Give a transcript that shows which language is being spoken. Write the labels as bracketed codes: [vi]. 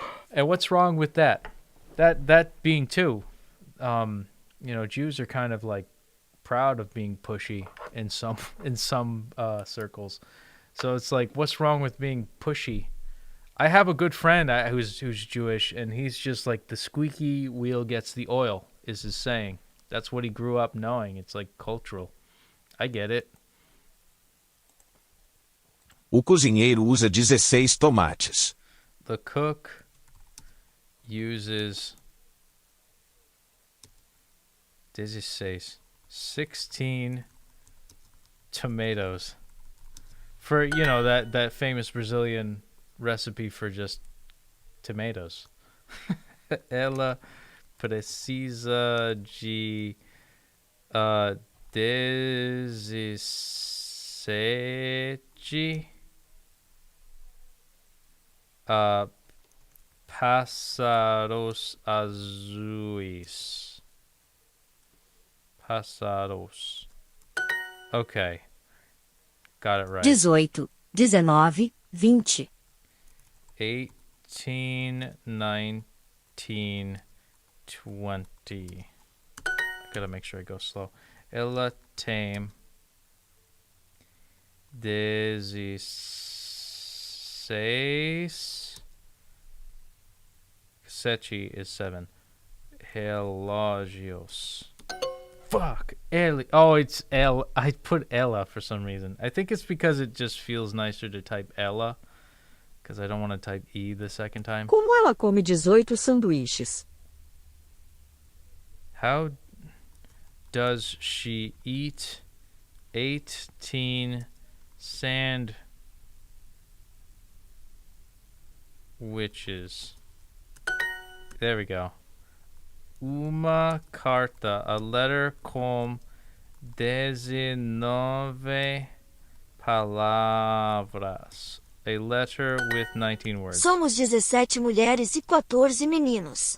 [en] And what's wrong with that? That being too, you know, Jews are kind of like proud of being pushy in some circles. So it's like, what's wrong with being pushy? I have a good friend who's Jewish, and he's just like, the squeaky wheel gets the oil, is his saying. That's what he grew up knowing. It's like cultural. I get it. [pt] O cozinheiro usa 16 tomates. [en] The cook uses 16 tomatoes for, you know, that famous Brazilian recipe for just tomatoes. [pt] Ela precisa de 17 pássaros azuis. [en] Pássaros. Okay. Got it right. 18, 19, 20. 18, 19, 20. I gotta make sure I go slow. [pt] Ela tem 16. [en] Sete is 7. Relógios. Fuck. Oh, it's L. I put Ella for some reason. I think it's because it just feels nicer to type Ella. Because I don't want to type E the second time. [pt] Como ela come 18 sanduíches? [en] How does she eat 18 sandwiches? There we go. [pt] Uma carta, [en] a letter [pt] com 19 palavras. [en] A letter with 19 words. [pt] Somos 17 mulheres e 14 meninos.